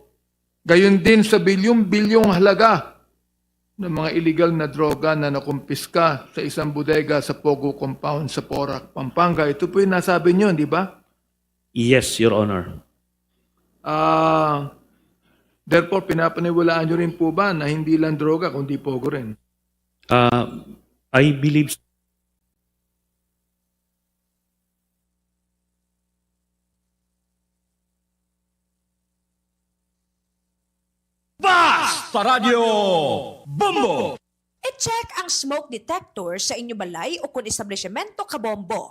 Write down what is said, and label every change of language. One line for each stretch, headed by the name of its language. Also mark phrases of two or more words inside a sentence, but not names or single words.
Filipino: Gayon din sa bilyong-bilyong halaga ng mga illegal na droga na nakumpiska sa isang bodega sa Pogo Compound sa Porac, Pampanga. Ito po yung nasabi nyo, di ba?
English: Yes, Your Honor. Therefore,
Filipino: pinapaniwalaan nyo rin po ba na hindi lang droga, kundi pogo rin?
English: I believe
Hiligaynon: sa Radyo Bombo! I-check ang smoke detector sa inyo balay o kung establishmento kabombo.